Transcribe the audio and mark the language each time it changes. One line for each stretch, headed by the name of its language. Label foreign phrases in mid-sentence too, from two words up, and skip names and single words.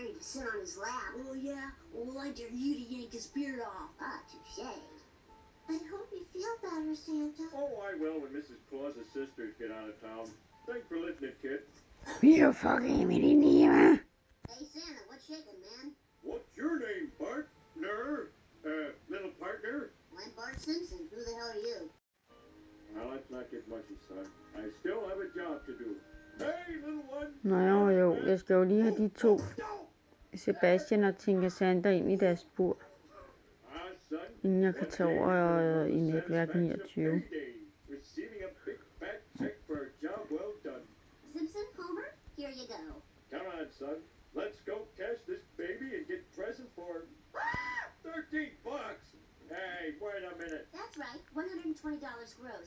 English: sit on his lap. Oh, yeah? Well, I dare you to yank his beard off. Ah, touche. I hope you feel better, Santa. Oh, I will when Mrs. Claus's sisters get out of town. Thanks for listening, kid.
Danish: Vi er jo fucking midt inde i, hva'?
English: Hey, Santa, what's shaking, man? What's your name, partner? Little partner? I'm Bart Simpson. Who the hell are you? Now, let's not get mushy, son. I still have a job to do. Hey, little one!
Danish: Nå jo, jeg skal jo lige have de to, Sebastian og Tinka Sander, ind i deres bur,
English: Ah, son,
Danish: inden jeg kan tage over i netværk
English: satisfaction 29. of payday. Receiving a big fat check for a job well done. Simpson, Homer, here you go. Come on, son. Let's go cash this baby and get presents for him. $13! Hey, wait a minute. That's right, $120 gross.